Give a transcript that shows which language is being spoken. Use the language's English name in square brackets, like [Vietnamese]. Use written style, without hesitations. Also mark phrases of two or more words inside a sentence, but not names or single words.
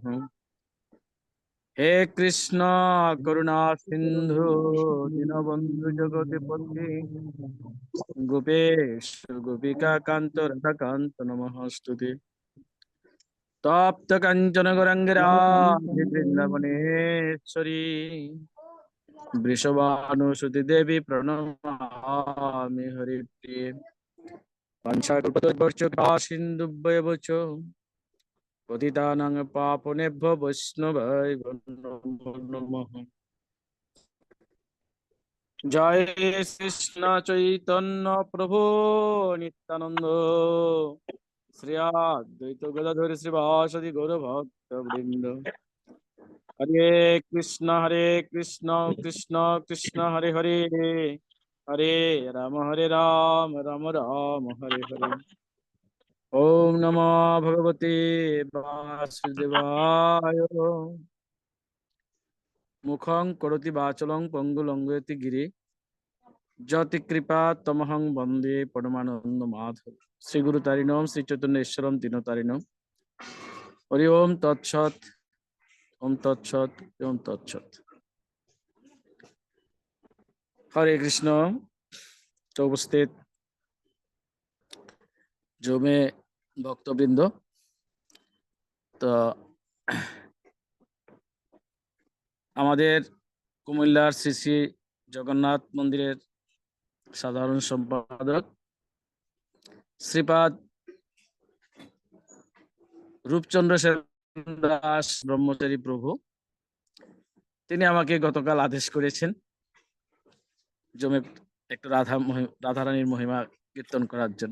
[Sanskrit] হে কৃষ্ণ করুণা সিন্ধু দীনবন্ধু জগৎপতে গোপেশ গোপিকা কান্ত রাধাকান্ত নমস্তুতে। তপ্ত কাঞ্চন গৌরাঙ্গ রাধে বৃন্দাবনেশ্বরী বৃষভানুসুতি দেবী প্রণমামি হরিপ্রিয়ে। वाञ्छाकल्पतरुभ्यश्च कृपासिन्धुभ्येव च पतितानां पावनेभ्यो वैष्णवेभ्यो नमो नमः। जय कृष्ण चैतन्य प्रभु नित्यानंद श्री अद्वैत गदाधर श्रीवासदि गौर भक्त वृंद। हरे कृष्ण कृष्ण कृष्ण हरे हरे, हरे राम राम राम हरे हरे। ओम नमो भगवते वासुदेवाय। मुखं करोति वाचलं पंगुलंघयति गिरि ज्योति कृपा तमहं वंदे परमानंद माधव। श्री गुरु तारिणम श्री चैतन्येश्वरम तीनों तारिणम। हरि ओम तत्सत, ओम तत्सत, ओम तत्सत। [Bangla] হরে কৃষ্ণ। তো উপস্থিত জো মে ভক্তবৃন্দ, তো আমাদের কুমিল্লার শ্রী শ্রী জগন্নাথ মন্দিরের সাধারণ সম্পাদক শ্রীপাদ রূপচন্দ্র সেন দাস ব্রহ্মচারী প্রভু, তিনি আমাকে গতকাল আদেশ করেছেন জমে একটু রাধারানীর মহিমা কীর্তন করার জন্য।